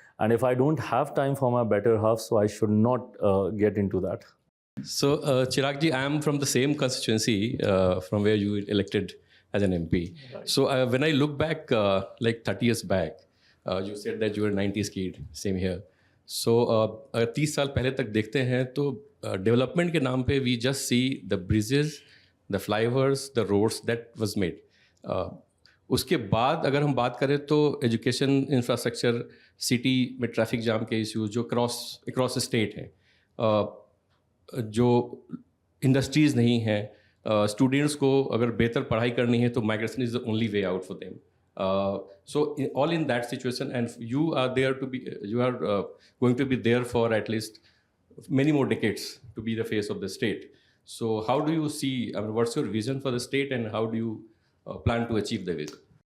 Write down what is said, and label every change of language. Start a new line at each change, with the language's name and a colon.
English: And if I don't have time for my better half, so I should not get into that. So, Chirag ji, I am from the same constituency from where you elected as an MP. Right. So, when I look back, like 30 years back, you said that you were a 90s kid, same here. So,
Hindi: अगर 30 साल पहले तक देखते हैं तो
English: development
Hindi: के नाम पे
English: We just see the bridges, the flyovers, the roads that was made.
Hindi: उसके बाद अगर हम बात करें तो एजुकेशन इंफ्रास्ट्रक्चर, सिटी में ट्रैफिक जाम के इश्यूज जो अक्रॉस स्टेट हैं, जो इंडस्ट्रीज़ नहीं हैं, स्टूडेंट्स को अगर बेहतर पढ़ाई करनी है तो
English: Migration is the only way out for them. So all in that situation, and you are there to be, you are going to be there for at least many more decades to be the face of the state. So how do you see, I mean, what's your vision for the state and how do you plan to achieve the vision?